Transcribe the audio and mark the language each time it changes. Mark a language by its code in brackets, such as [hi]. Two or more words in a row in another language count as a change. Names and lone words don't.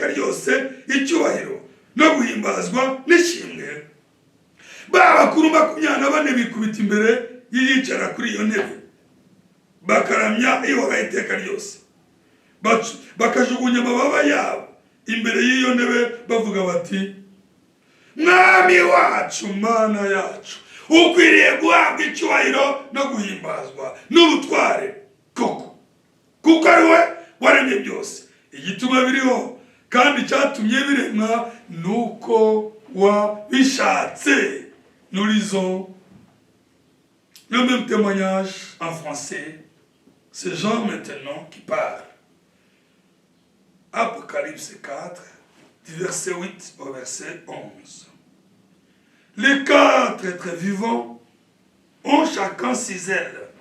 [rw] ryose icyubahiro no guhimbazwa n'ishimwe, ba bakuru 24 bikubita imbere yiyicara kuri iyo ntebe bakaramya ihora iteka ryose, bakajugunya amababa yabo imbere y'iyo ntebe bavuga bati, mwami wacu mana yacu ukwiriye guhabwa icyubahiro no guhimbazwa n'ubutware koko, kuko ari we waremye byose. Igituma biriho kandi cyatumye biremwa nuko wabishatse. [fr] Nous lisons le même témoignage en français. C'est Jean maintenant qui parle. Apocalypse 4, du verset 8 au verset 11. Les 4 êtres vivants ont chacun 6 ailes.